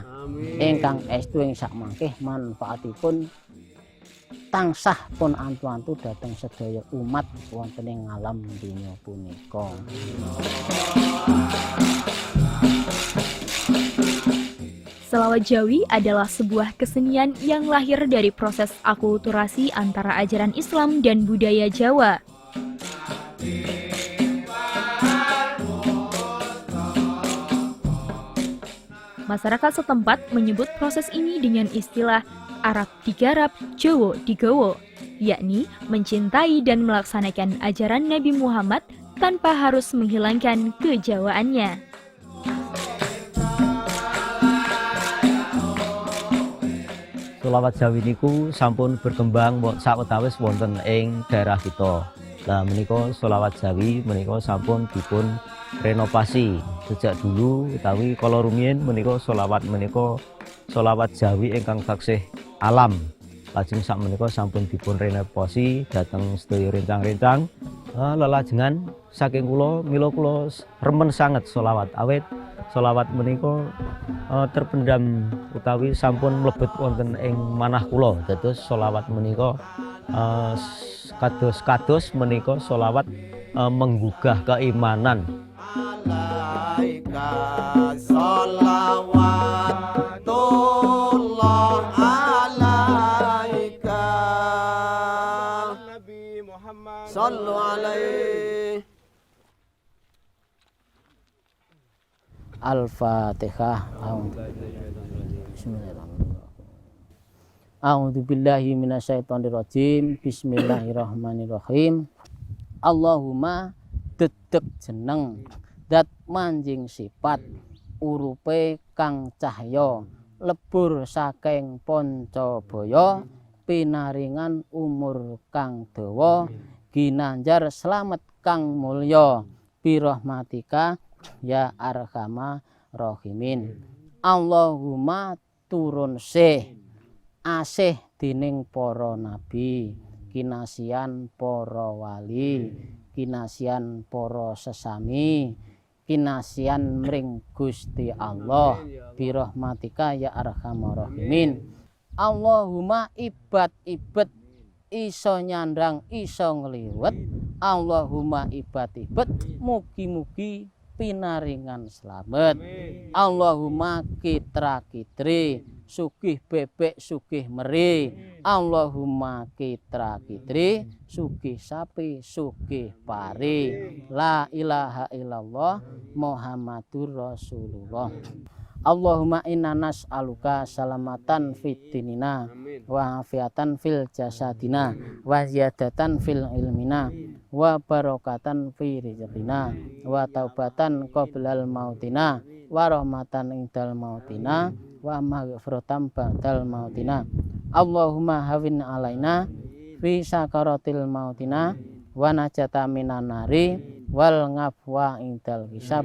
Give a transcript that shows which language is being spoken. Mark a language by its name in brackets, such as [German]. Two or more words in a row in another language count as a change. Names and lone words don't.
[Javanese] Ingkang estu ing sakmangkih manfaatipun tansah pun antu-antu dhateng sedaya umat wonten ing alam donya punika. [Indonesian] Selawat Jawi adalah sebuah kesenian yang lahir dari proses akulturasi antara ajaran Islam dan budaya Jawa. Masyarakat setempat menyebut proses ini dengan istilah [Javanese] Arab digarap, Jawa digawa, [Indonesian] yakni mencintai dan melaksanakan ajaran Nabi Muhammad tanpa harus menghilangkan kejawaannya. [Javanese] Selawat Jawi niku sampun berkembang sawetawis wonten ing daerah kita. Lah menika selawat Jawi menika sampun dipun renovasi [Indonesian] sejak dulu [Javanese] utawi kala rumiyin menika selawat Jawi ingkang taksih alam. Lajeng sak menika sampun dipun renovasi dhateng sedaya rencang-rencang. Lelajengan saking kula mila kula remen sanget selawat awet selawat menika terpendam utawi sampun mlebet wonten ing manah kula. Dados selawat menika kados menika selawat menggugah keimanan. [Arabic] صلوا عليه. Al-Fatihah. بسم الله الرحمن الرحيم. أعوذ بالله من الشيطان الرجيم. بسم الله الرحمن الرحيم. [Javanese] Allahumma dedeg jeneng dat manjing sifat urupe kang cahya lebur saking Pancabaya pinaringan umur kang dawa ginanjar slamet kang mulya [Arabic] برحمتك يا أرحم الراحمين. [Javanese] Allahumma turun asih dening para nabi, kinasian para wali, kinasian para sesami, kinasian mring Gusti Allah [Arabic] برحمتك يا أرحم الراحمين. [Javanese] Allahumma ibad-ibad iso nyandang iso ngliwet. Allahumma ibad-ibad mugi-mugi pinaringan slamet. Allahumma kitra-kitri sugih bebek sugih meri. Allahumma kitra-kitri sugih sapi sugih pari. [Arabic] لا إله إلا الله محمد رسول الله. اللهم إنا نسألك سلامة في ديننا وعافية في جسدنا وزيادة في علمنا وبركة في رزقنا وتوبة قبل موتنا ورحمة عند موتنا ومغفرة بعد موتنا. اللهم هون علينا في سكرات موتنا والنجاة من النار والعفو عند الحساب.